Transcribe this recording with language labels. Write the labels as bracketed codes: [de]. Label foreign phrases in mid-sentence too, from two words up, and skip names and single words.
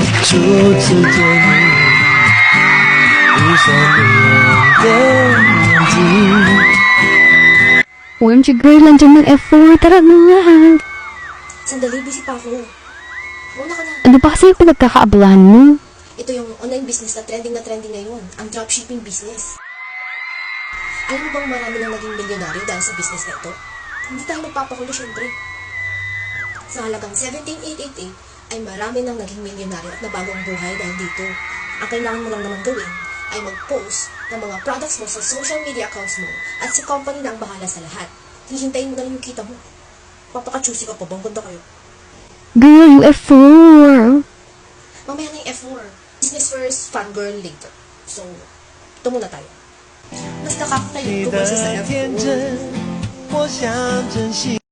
[zh] 初次见你，闭上你的眼睛。 [en] OMG girl, [tl] nandiyan ng F4. Tara na nga. Sandali, busy pa ako. Muna ka na. Ano ba kasi yung pinagkakaabalahan mo? Ito yung [en] online business [tl] na trending ngayon. Ang [en] dropshipping business. [tl] Alam mo bang marami nang naging milyonaryo dahil sa business na ito? Hindi tayo magpapakulo syempre. Sa halagang 17,888 ay marami nang naging milyonaryo at nabago ang buhay dahil dito. Ang kailangan mo lang naman gawin ay mag-post ng mga products mo sa [en] social media accounts [tl] mo at si company na ang bahala sa lahat. Hihintayin mo na lang yung kita mo. Papaka-choosy ka pa bang ganda kayo? Girl, yung F4. Mamaya na yung F4. [en] Business first, fun girl later. [tl] So, ito muna tayo. Mas nakakatayo ko kasi sa F4.